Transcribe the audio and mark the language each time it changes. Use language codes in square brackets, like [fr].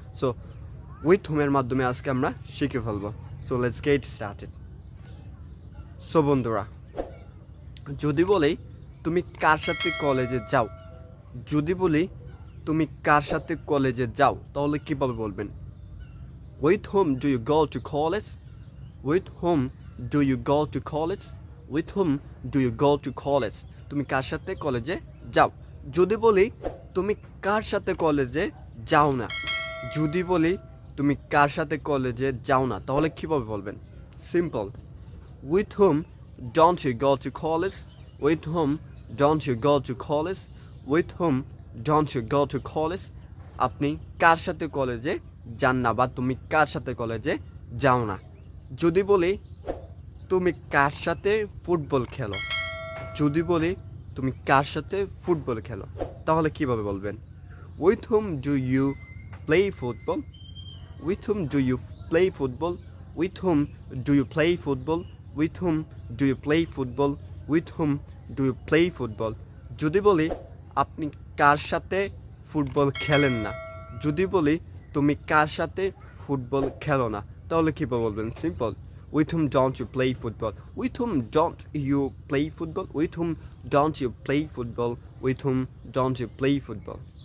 [bn] So with হোমের মাধ্যমে আজকে আমরা শিখে ফেলবো। [en] So let's get started. [bn] So বন্ধুরা, যদি বলি তুমি কার সাথে কলেজে যাও, যদি বলি তুমি কার সাথে কলেজে যাও, তাহলে কীভাবে বলবেন? [en] With whom do you go to college? With whom do you go to college? With whom do you go to college? [bn] তুমি কার সাথে কলেজে যাও। যদি বলি তুমি কার সাথে কলেজে যাও না, যদি বলি তুমি কার সাথে কলেজে যাও না, তাহলে কীভাবে বলবেন? Simple. [en] With whom don't you go to college? With whom don't you go to college? With whom don't you go to college? [bn] আপনি কার সাথে কলেজে যান না, বা তুমি কার সাথে কলেজে যাও না। যদি বলি তুমি কার সাথে ফুটবল খেলো, যদি বলি তুমি কার সাথে ফুটবল খেলো, তাহলে কীভাবে বলবেন? [en] With whom do you play football? With whom do you play football? With whom do you play football? With whom do you play football? With whom do you play football? [bn] যদি বলি আপনি কার সাথে football খেলেন না, যদি বলি তুমি কার সাথে ফুটবল খেলো না, তাহলে কীভাবে বলবেন? Simple. [en] With whom don't you play football? With whom don't you play football? With whom don't you play football? With whom don't you play football?